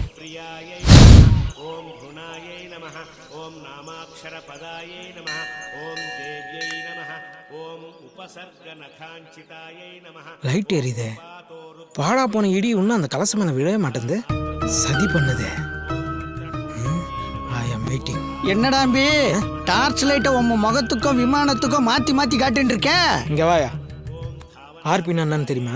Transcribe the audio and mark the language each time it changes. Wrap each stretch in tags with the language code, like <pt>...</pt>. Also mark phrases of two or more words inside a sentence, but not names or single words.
<sa>प्रियायै ओम गुणायै नमः ओम नामाक्षरपदायै नमः ओम देव्यै नमः ओम उपसर्गनखाञ्चितायै नमः.</sa> <ta>லைட் எரியுதே. பாழா போன இடி இன்னும் அந்த கலசம் மேல விழவே மாட்டேங்குது. சதி பண்ணுதே.</ta> <en>I am waiting.</en> <ta>என்னடாம்பி டார்ச் லைட்டை உங்க முகத்துக்கும் விமானத்துக்கும் மாத்தி மாத்தி காட்டின்னு இருக்க. இங்க வாயா. ஆர்பின்னா என்னன்னு தெரியுமா?</ta>